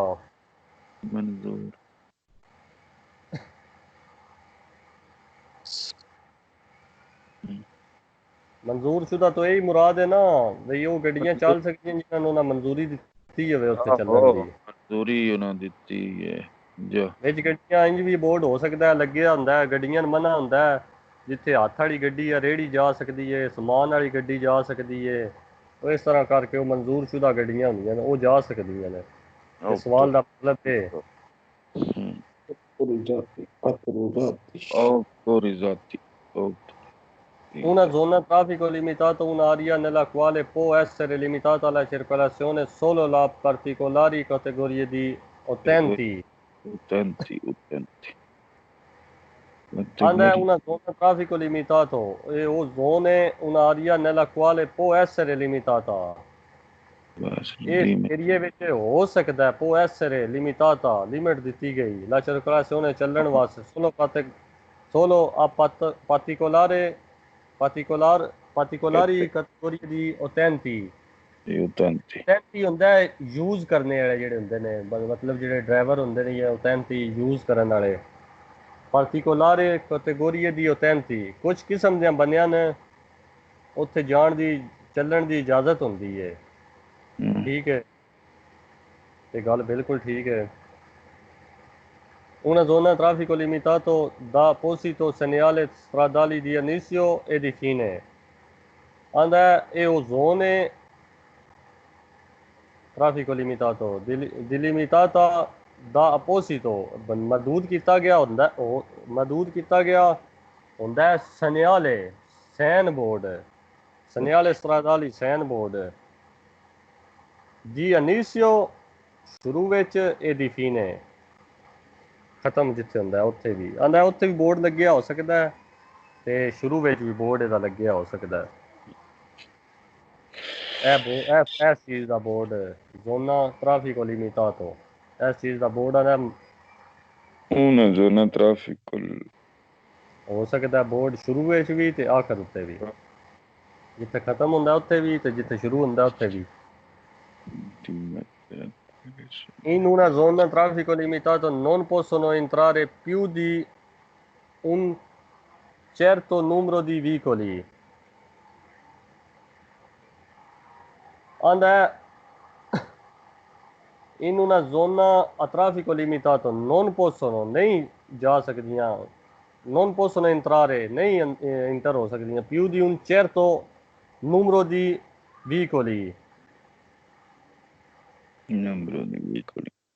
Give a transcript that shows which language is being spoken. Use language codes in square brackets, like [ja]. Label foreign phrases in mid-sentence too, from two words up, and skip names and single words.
[hi] मंजूर। मंजूर शुदा तो यही मुराद है ना बई [pa] ਉਹ ਗੱਡੀਆਂ ਚੱਲ ਸਕਦੀਆਂ ਜਿਨ੍ਹਾਂ ਨੂੰ ਨਾ ਮਨਜ਼ੂਰੀ ਦਿੱਤੀ ਹੋਵੇ ਉੱਥੇ ਚੱਲਣ ਦੀ। ਮਨਜ਼ੂਰੀ ਉਹਨਾਂ ਦਿੱਤੀ ਹੈ ਜੋ ਵਿੱਚ ਗੱਡੀਆਂ ਇੰਜ ਵੀ ਬੋਰਡ ਹੋ ਸਕਦਾ ਲੱਗਿਆ ਹੁੰਦਾ, ਗੱਡੀਆਂ ਨੂੰ ਮਨਾ ਹੁੰਦਾ ਜਿੱਥੇ ਹੱਥ ਵਾਲੀ ਗੱਡੀ ਆ ਰੇਹੜੀ ਜਾ ਸਕਦੀ ਹੈ, ਸਮਾਨ ਵਾਲੀ ਗੱਡੀ ਜਾ ਸਕਦੀ ਹੈ। ਉਹ ਇਸ ਤਰ੍ਹਾਂ ਕਰਕੇ ਉਹ ਮਨਜ਼ੂਰ ਸ਼ੁਦਾ ਗੱਡੀਆਂ ਹੁੰਦੀਆਂ ਨੇ ਉਹ ਜਾ ਸਕਦੀਆਂ ਨੇ। ਸਵਾਲ ਦਾ ਮਤਲਬ ਹੈ [it] Una zona traffico limitato, un'area nella quale può essere limitata la circolazione solo a particolari categorie di utenti। Quando è una zona traffico limitato, e o zone, un'area nella quale può essere limitata, area [pa] ਵਿੱਚ ਹੋ ਸਕਦਾ [it] può essere limitata, limit [pa] ਦਿੱਤੀ ਗਈ [it] la circolazione [pa] ਚੱਲਣ ਵਾਸਤੇ [it] solo a particolari categorie di utenti। [pa] utenti ਹੁੰਦਾ ਹੈ ਯੂਜ਼ ਕਰਨੇ ਵਾਲੇ ਜਿਹੜੇ ਹੁੰਦੇ ਨੇ, ਮਤਲਬ ਜਿਹੜੇ ਡਰਾਈਵਰ ਹੁੰਦੇ ਨੇ ਜਾਂ utenti ਯੂਜ਼ ਕਰਨ ਵਾਲੇ। [it] particolare categorie di utenti [pa] ਕੁਝ ਕਿਸਮ ਦੀਆਂ ਬਣੀਆਂ ਨੇ ਉੱਥੇ ਜਾਣ ਦੀ ਚੱਲਣ ਦੀ ਇਜਾਜ਼ਤ ਹੁੰਦੀ ਹੈ ਠੀਕ ਹੈ ਤੇ ਗੱਲ ਬਿਲਕੁਲ ਠੀਕ ਹੈ [it] una zona a traffico limitato da apposito segnale stradale di inizio e di fine anda è o zone traffico limitato delimitata da apposito [pa] ਮਹਦੂਦ ਕੀਤਾ ਗਿਆ ਹੁੰਦਾ ਮਹਦੂਦ ਕੀਤਾ ਗਿਆ ਹੁੰਦਾ segnale [en] sign board [it] segnale stradale [en] sign board [it] di inizio [pa] ਸ਼ੁਰੂ ਵਿੱਚ [it] e di fine [pa] ਖਤਮ ਜਿੱਥੇ ਹੁੰਦਾ ਉੱਥੇ ਵੀ ਆਂਦਾ ਉੱਥੇ ਵੀ ਬੋਰਡ ਲੱਗਿਆ ਹੋ ਸਕਦਾ ਹੈ ਤੇ ਸ਼ੁਰੂ ਵਿੱਚ ਵੀ ਬੋਰਡ ਇਹਦਾ ਲੱਗਿਆ ਹੋ ਸਕਦਾ ਹੈ ਇਸ ਚੀਜ਼ ਦਾ ਬੋਰਡ [it] zona traffico limitato [pa] ਇਸ ਚੀਜ਼ ਦਾ ਬੋਰਡ ਆਂਦਾ [it] una zona traffico [pa] ਹੋ ਸਕਦਾ ਬੋਰਡ ਸ਼ੁਰੂ ਵਿੱਚ ਵੀ ਤੇ ਆਖਰ ਉੱਤੇ ਵੀ ਜਿੱਥੇ ਖਤਮ ਹੁੰਦਾ ਉੱਥੇ ਵੀ ਤੇ ਜਿੱਥੇ ਸ਼ੁਰੂ ਹੁੰਦਾ ਉੱਥੇ ਵੀ [it] In una zona traffico limitato non possono entrare più di un certo numero di veicoli. And in una zona a traffico limitato non possono [pa] ਨਹੀਂ ਜਾ ਸਕਦੀਆਂ [it] non possono entrare [pa] ਨਹੀਂ enter ਹੋ ਸਕਦੀਆਂ [it] più di un certo numero di veicoli. numero di veicoli